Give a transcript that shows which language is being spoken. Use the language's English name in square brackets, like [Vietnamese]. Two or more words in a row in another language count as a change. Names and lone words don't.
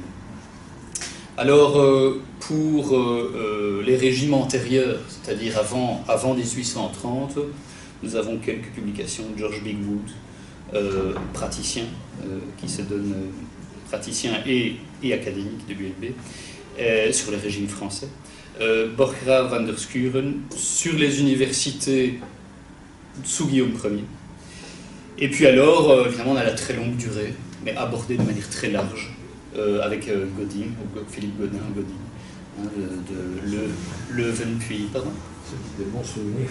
[French] Alors, pour les régimes antérieurs, c'est-à-dire avant 1830, nous avons quelques publications de George Bigwood, praticien, qui se donne praticien et académique de l'ULB, sur les régimes français. Borchgrave van der Schuren sur les universités sous Guillaume Ier. Et puis alors, évidemment, on a la très longue durée, mais abordée de manière très large, avec Godin, Philippe Godin, de Leuven puis... Pardon ? C'est des bons souvenirs.